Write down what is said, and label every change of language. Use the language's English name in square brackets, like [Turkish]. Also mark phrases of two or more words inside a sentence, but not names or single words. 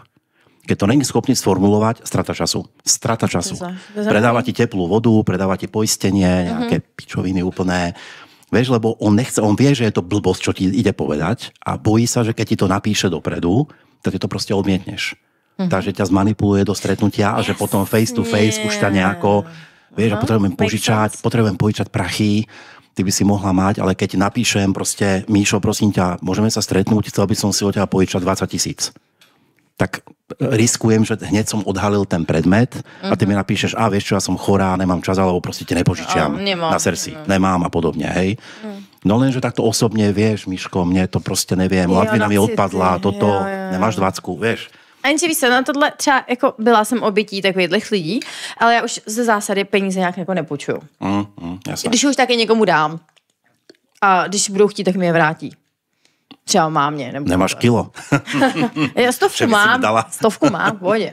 [Slovak] Keď to není schopný sformulovať, strata času. Predáva ti teplú vodu, predáva ti poistenie, nejaké pičoviny úplné. Vieš, lebo on vie, že je to blbosť, čo ti ide povedať a bojí sa, že keď ti to napíše dopredu, tak ty to proste odmietneš. Takže ťa zmanipuluje do stretnutia a že potom [English] face to face [Slovak] už ťa nejako, vieš, potrebujem požičať prachy, ty by si mohla mať, ale keď napíšem proste, Míšo, prosím ťa, môžeme sa stretnúť, chcel by som si od teba požičať 20 000. Tak riskujem, že hneď som odhalil ten predmet a ty mi napíšeš, vieš čo, ja som chorá, nemám čas, alebo proste ti nepožičiam na srdci. Nemám a podobne, hej. No lenže takto osobne, vieš, Miško, mne to proste neviem, Latvina mi odpadla, toto, nemáš 20, vieš. [Czech] Ani víš se, na tohle třeba, jako byla jsem obětí takových lidí, ale já už ze zásady peníze nějak jako nepůjčuju. Když už taky někomu dám a když budou chtít, tak mi je vrátí. Třeba mámě. Nemáš kilo. Já stovku mám, v pohodě.